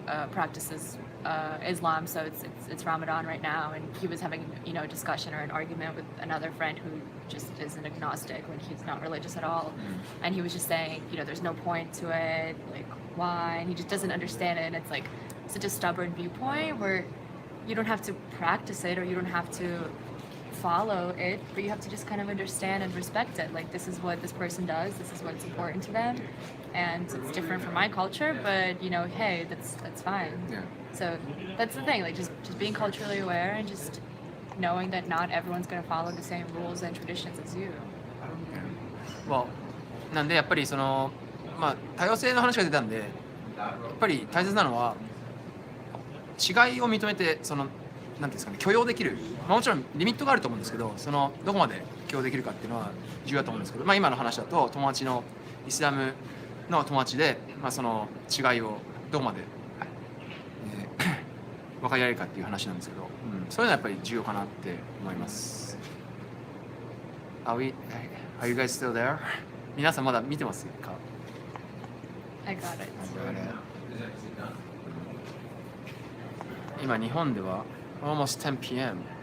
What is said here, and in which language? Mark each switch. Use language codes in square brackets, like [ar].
[en] practices Islam, so it's Ramadan right now, and he was having a discussion or an argument with another friend who just is an agnostic when he's not religious at all, and he was just saying there's no point to it, like why, and he just doesn't understand it, and it's like such a stubborn viewpoint where you don't have to practice it or you don't have to follow it, but you have to just kind of understand and respect it. Like this is what this person does, this is what's important to them, and it's different from my culture, but hey, that's fine. Yeah. So that's the thing, like just being culturally aware and just knowing that not everyone's going to follow the same rules and traditions as you. [ja] Well, なんでやっぱりそのまあ多様性の話が出たんで、やっぱり大切なのは違いを認めて、そのなんていうんですかね、許容できる、まあ、もちろんリミットがあると思うんですけど、そのどこまで許容できるかっていうのは重要だと思うんですけど、まあ、今の話だと友達のイスラムの友達で、まあ、その違いをどこまで、分かり合えるかっていう話なんですけど、そういうのはやっぱり重要かなって思います。 [en] Are you guys still there? [ja] 皆さんまだ見てますか？ [en] I got it. [ja] 今日本では [en] almost 10 p.m.